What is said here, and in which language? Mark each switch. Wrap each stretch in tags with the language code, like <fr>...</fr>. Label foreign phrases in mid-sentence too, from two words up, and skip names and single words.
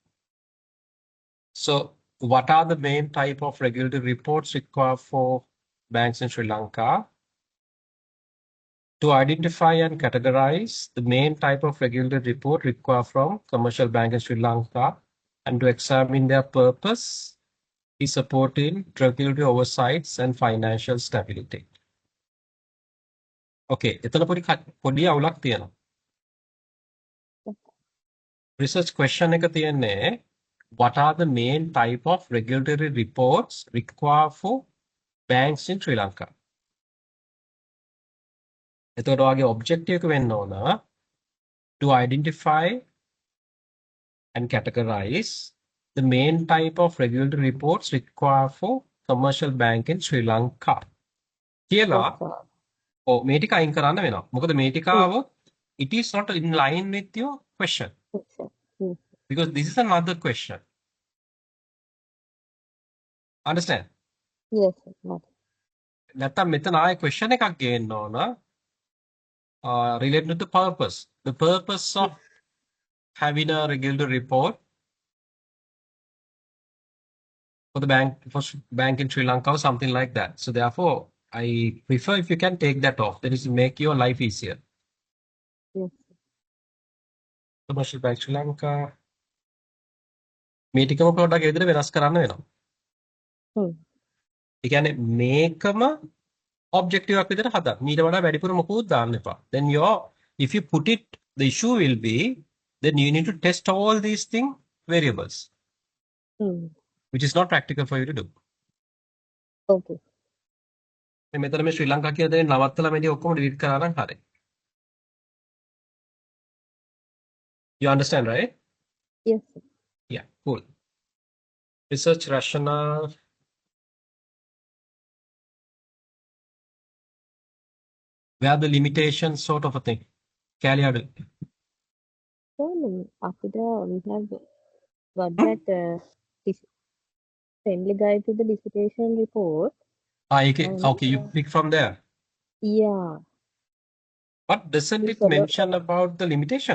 <en>So what are the main type of regulatory reports required for banks in Sri Lanka? To identify and categorize the main type of regulatory report required from commercial bank in Sri Lanka and to examine their purpose is supporting regulatory oversights and financial stability.</en> <si>Okay, එතන පොඩි අවුලක් තියෙනවා.</si> <en>Research question</en> <si>එක තියෙන්නේ</si> <en>what are the main type of regulatory reports required for banks in Sri Lanka?</en> <si>එතකොට ඔයාගේ objective එක වෙන්න ඕන</si> <en>to identify and categorize the main type of regulatory reports required for commercial bank in Sri Lanka.</en> <si>කියලා මේ ටික අයින් කරන්න වෙනවා. මොකද මේ ටික ආවොත්</si> <en>it is not in line with your question. Because this is another question. Understand? Yes, sir.</en> <si>නැත්තම් මෙතන ආයේ question එකක් ගේන්න ඕන</si> <en>related to the purpose. The purpose of having a regulatory report for the bank in Sri Lanka or something like that. So therefore, I prefer if you can take that off. That is make your life easier. Yes. Commercial bank</en> <si>Sri Lanka. මේ ටිකම product එක විදිහට වෙනස් කරන්න වෙනවා. Hmm. ඒ කියන්නේ මේකම objective එකක් විදිහට හදන්න. ඊට වඩා වැඩිපුර මොකුත් දාන්න එපා.</si> <en>Then if you put it, the issue will be then you need to test all these variables, which is not practical for you to do. Okay.</en> <si>මෙතන මේ ශ්‍රී ලංකා කියන දේ නවත්තලා මේ ඔක්කොම delete කරා නම් හරි.</si> <en>You understand, right? Yes, sir. Yeah, cool. Research rationale. Where the limitations sort of a thing.</en> <si>කෑලි අඩු.</si> <en>So, after we have got that friendly guide to the dissertation report. Okay, you pick from there. Yeah. But doesn't it mention about the limitation?</en>